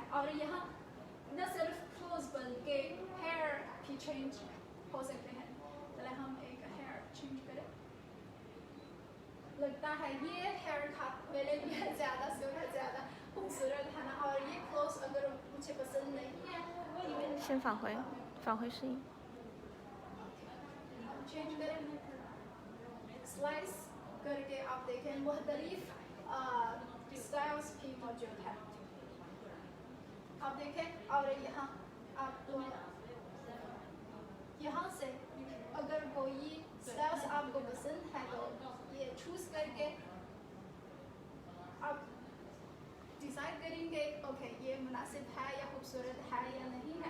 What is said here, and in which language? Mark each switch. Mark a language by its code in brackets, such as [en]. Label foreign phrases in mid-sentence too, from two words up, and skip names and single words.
[ur] اور یہاں نہ صرف کلوتھس بلکہ ہیئر بھی چینج ہو سکتے ہیں. چلے ہم ایک [en] hair change [ur] کریں. لگتا ہے یہ [en] hair cut [ur] میرے لیے زیادہ خوبصورت ہے نا. اور یہ کلوتھس اگر مجھے پسند نہیں ہے [zh] 先返回，返回适应。 [ur] چینج کریں. سلائس کر کے آپ دیکھیں مختلف اسٹائلز بھی موجود ہے. آپ دیکھیں اور یہاں آپ کو یہاں سے اگر کوئی اسٹائلز آپ کو پسند ہے تو یہ چوز کر کے آپ ڈیسائیڈ کریں گے اوکے یہ مناسب ہے یا خوبصورت ہے یا نہیں ہے.